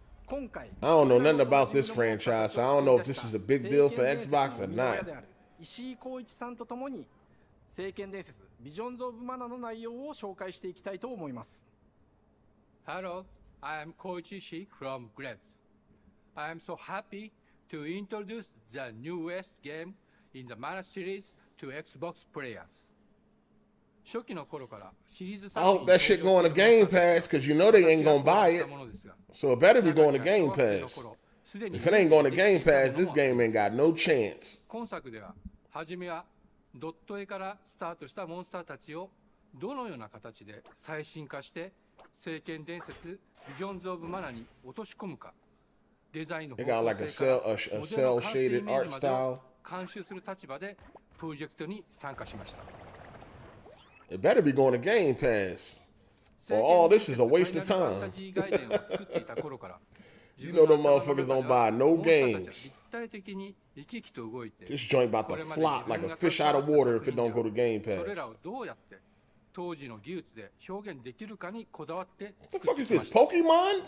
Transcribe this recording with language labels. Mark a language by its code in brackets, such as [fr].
[en] I don't know nothing about this franchise, so I don't know if this is a big deal for Xbox or not. [ja] 石井浩一さんとともに聖剣伝説 Visions of Mana の内容を紹介していきたいと思います。 [en] Hello, I am Koichi Ishii from Grabs. I am so happy to introduce the newest game in the Mana series to Xbox players. I hope that shit going to Game Pass, because you know they ain't gonna buy it. So it better be going to Game Pass. If it ain't going to Game Pass, this game ain't got no chance. [ja] 今作では初めはドット絵からスタートしたモンスターたちをどのような形で最新化して聖剣伝説 Visions of Mana に落とし込むか、デザインの方向性からモデルの完成イメージまでを監修する立場でプロジェクトに参加しました。 [en] It better be going to Game Pass, or all this is a waste of time. You know them motherfuckers don't buy no games. This joint about to flop like a fish out of water if it don't go to Game Pass. What the fuck is this, Pokemon?